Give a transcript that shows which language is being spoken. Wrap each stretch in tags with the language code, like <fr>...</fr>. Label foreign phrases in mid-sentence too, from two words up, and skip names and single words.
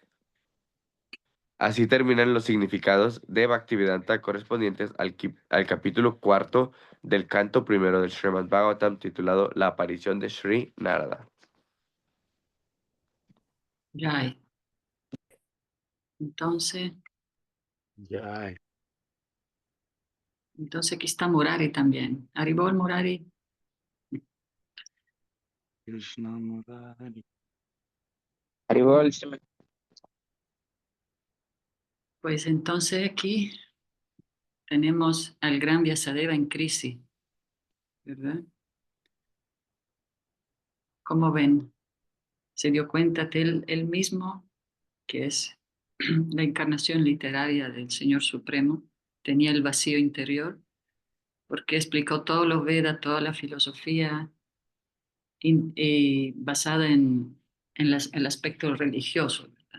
<es>Así terminan los significados de Bhaktivedanta correspondientes al capítulo 4 del canto primero del Srimad Bhagavatam titulado La aparición de Sri Narada. Jai. Entonces aquí está Murari también. Haribol Murari. Krishna Murari. Haribol, Pues entonces aquí tenemos al gran Vyasadeva en crisis, ¿verdad? ¿Cómo ven? Se dio cuenta de él mismo, que es la encarnación literaria del Señor Supremo, tenía el vacío interior, porque explicó todos los Vedas, toda la filosofía basada en el aspecto religioso, ¿verdad?</es>